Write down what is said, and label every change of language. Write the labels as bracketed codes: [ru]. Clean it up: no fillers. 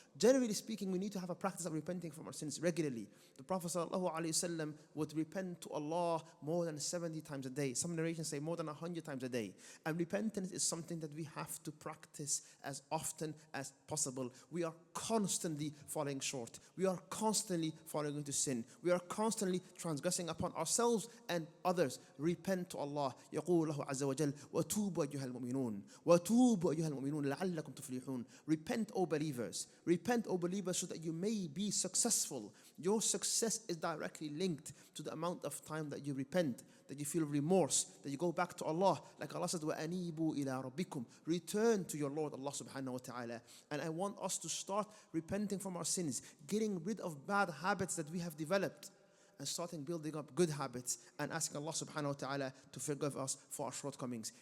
[en] Generally speaking, we need to have a practice of repenting from our sins regularly. The Prophet ﷺ would repent to Allah more than 70 times a day. Some narrations say more than 100 times a day. And repentance is something that we have to practice as often as possible. We are constantly falling short. We are constantly falling into sin. We are constantly transgressing upon ourselves and others. Repent to Allah. [ar] يقول الله عز وجل وتوبوا أيها المؤمنون وتوبوا أيها المؤمنون لعلكم تفلحون. [en] Repent, O believers. Repent, O believers, so that you may be successful. Your success is directly linked to the amount of time that you repent, that you feel remorse, that you go back to Allah. Like Allah said, [ar] وَأَنِيبُوا إِلَىٰ رَبِّكُمْ. [en] Return to your Lord, Allah subhanahu wa ta'ala. And I want us to start repenting from our sins, getting rid of bad habits that we have developed, and starting building up good habits and asking Allah subhanahu wa ta'ala to forgive us for our shortcomings.